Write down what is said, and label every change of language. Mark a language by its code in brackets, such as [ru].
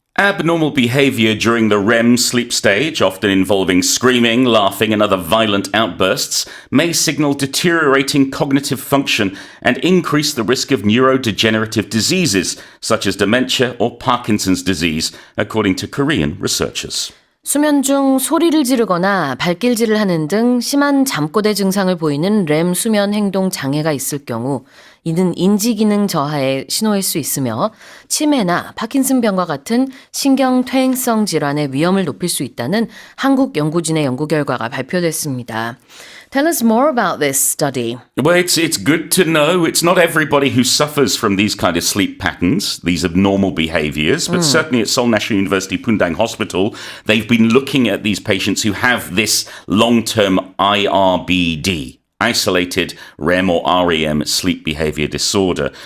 [en] Abnormal behavior during the REM sleep stage, often involving screaming, laughing, and other violent outbursts, may signal deteriorating cognitive function and increase the risk of neurodegenerative diseases, such as dementia or Parkinson's disease, according to Korean researchers. [ko] 수면 중 소리를 지르거나 발길질을 하는 등 심한 잠꼬대 증상을 보이는 렘 수면 행동 장애가 있을 경우 이는 인지 기능 저하의 신호일 수 있으며 치매나 파킨슨병과 같은 신경 퇴행성 질환의 위험을 높일 수 있다는 한국 연구진의 연구 결과가 발표됐습니다. [en] Tell us more about this study. Well, it's good to know. It's not everybody who suffers from these kind of sleep patterns, these abnormal behaviors, but certainly at Seoul National University Pundang Hospital, they've been looking at these patients who have this long-term IRBD, isolated REM or REM sleep behavior disorder.